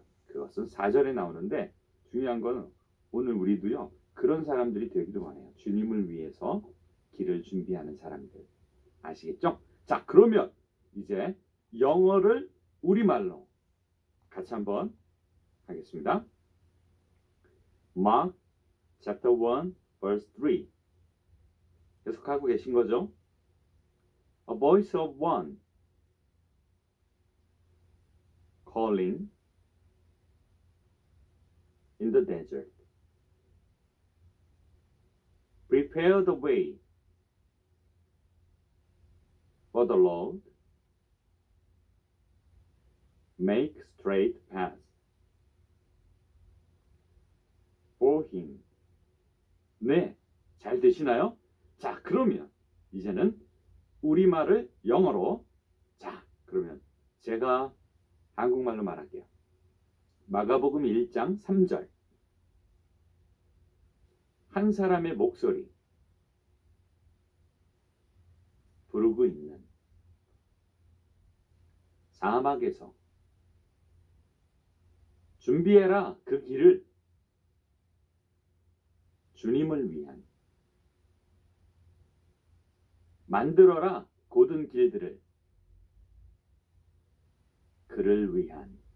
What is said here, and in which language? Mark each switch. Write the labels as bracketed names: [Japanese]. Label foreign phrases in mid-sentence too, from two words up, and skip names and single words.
[Korean] 그것은 4절에 나오는데 중요한 건 오늘 우리도요. 그런 사람들이 되기도 원해요. 주님을 위해서 길을 준비하는 사람들. 아시겠죠? 자, 그러면 이제 영어를 우리말로 같이 한번 하겠습니다. [English] Mark chapter 1 verse 3. [Korean] 계속하고 계신 거죠? [English] A voice of one calling in the desert. Prepare the way for the Lord. Make straight paths for him. [Korean] 네, 잘 되시나요? 자, 그러면 이제는 우리말을 영어로. 자, 그러면 제가 한국말로 말할게요. 마가복음 1장 3절. 한 사람의 목소리 부르고 있는 사막에서 준비해라 그 길을 주님을 위한 만들어라 곧은 길들을 그를 위한.